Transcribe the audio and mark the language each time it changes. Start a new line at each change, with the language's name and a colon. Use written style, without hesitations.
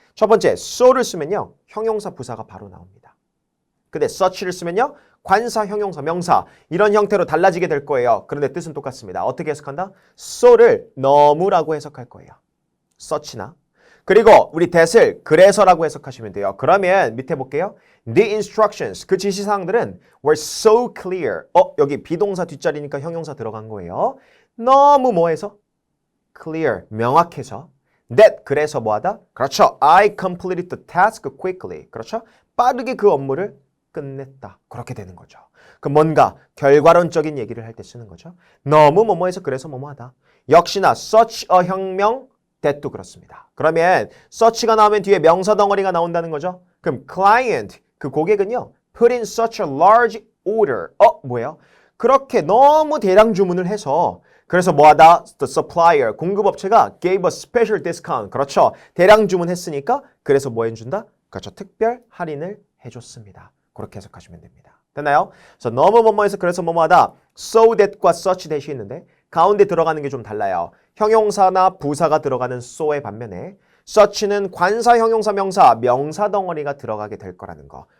Korean: 첫 번째, so를 쓰면요. 형용사, 부사가 바로 나옵니다. 근데 such를 쓰면요. 관사, 형용사, 명사 이런 형태로 달라지게 될 거예요. 그런데 뜻은 똑같습니다. 어떻게 해석한다? so를 너무라고 해석할 거예요. such나. 그리고 우리 that을 그래서라고 해석하시면 돼요. 그러면 밑에 볼게요.
English: The instructions,
Korean: 그 지시사항들은
English: were so clear.
Korean: 여기 비동사 뒷자리니까 형용사 들어간 거예요. 너무 뭐해서? clear, 명확해서. that, 그래서 뭐하다? 그렇죠.
English: I completed the task quickly. 그렇죠.
Korean: 빠르게 그 업무를 끝냈다. 그렇게 되는 거죠. 그 뭔가 결과론적인 얘기를 할 때 쓰는 거죠. 너무 뭐뭐해서 그래서 뭐뭐하다. 역시나 such a 혁명, that도 그렇습니다. 그러면 such가 나오면 뒤에 명사 덩어리가 나온다는 거죠. 그럼 client, 그 고객은요.
English: put in such a large order.
Korean: 뭐예요? 그렇게 너무 대량 주문을 해서 그래서 뭐하다?
English: The supplier,
Korean: 공급업체가
English: gave a special discount.
Korean: 그렇죠. 대량 주문했으니까 그래서 뭐 해준다? 그렇죠. 특별 할인을 해줬습니다. 그렇게 해석하시면 됩니다. 됐나요? 그래서 너무 뭐뭐해서 그래서 뭐뭐하다. so that과 such that이 있는데 가운데 들어가는 게 좀 달라요. 형용사나 부사가 들어가는 so의 반면에 such는 관사, 형용사, 명사, 명사 덩어리가 들어가게 될 거라는 거.